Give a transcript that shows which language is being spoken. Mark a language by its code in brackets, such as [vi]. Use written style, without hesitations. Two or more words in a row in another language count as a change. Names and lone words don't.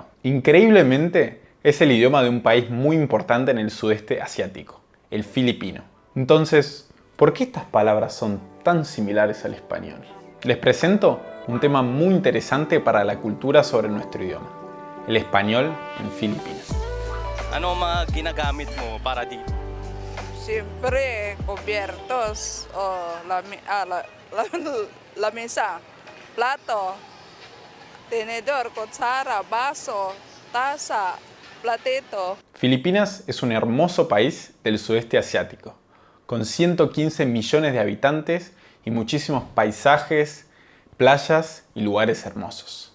[es] Increíblemente, es el idioma de un país muy importante en el sudeste asiático, el filipino. Entonces, ¿por qué estas palabras son tan similares al español? Les presento un tema muy interesante para la cultura sobre nuestro idioma, el español en Filipinas. [tl] Ano ang mga ginagamit mo para dito? Siyempre, [es] cubiertos o la mesa, plato, tenedor, cuchara, vaso, taza, platito. Filipinas es un hermoso país del sudeste asiático, con 115 millones de habitantes y muchísimos paisajes, playas y lugares hermosos.